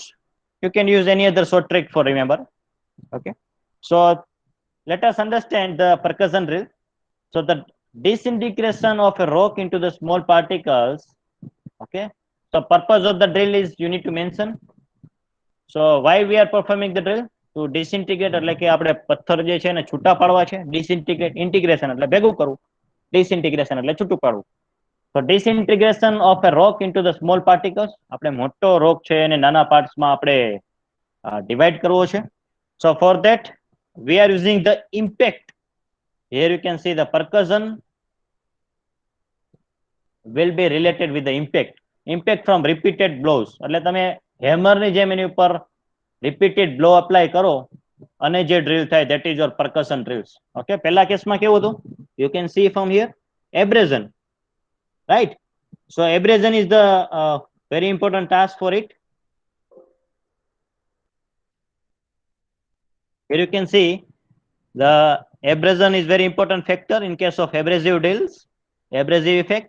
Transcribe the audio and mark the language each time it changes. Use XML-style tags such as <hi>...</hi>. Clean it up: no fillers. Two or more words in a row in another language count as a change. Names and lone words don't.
<en>You can use any other short trick for remember. Okay, so let us understand the percussion drill. So the disintegration of a rock into the small particles. Okay, so purpose of the drill is you need to mention. So why we are performing the drill? To disintegrate</en> <gu>એટલે કે આપણે પથ્થર જે છે ને છૂટા પાડવા છે.</gu> <en>Disintegrate, integration</en> <gu>એટલે ભેગું કરવું. Disintegration એટલે છૂટું પાડવું.</gu> <en>So disintegration of a rock into the small particles.</en> <gu>આપણે મોટો રોક છે એને નાના parts માં આપણે divide કરવો છે.</gu> <en>So for that we are using the impact. Here you can see the percussion will be related with the impact. Impact from repeated blows.</en> <gu>એટલે તમે hammer ની જેમ એની ઉપર</gu> <en>repeated blow apply</en> <gu>કરો અને જે drill થાય,</gu> <en>that is your percussion drills.</en> <gu>Okay, પહેલા કેસમાં કેવું હતું?</gu> <en>You can see from here abrasion, right? So abrasion is the very important task for it. Here you can see the abrasion is very important factor in case of abrasive drills, abrasive effect.</en>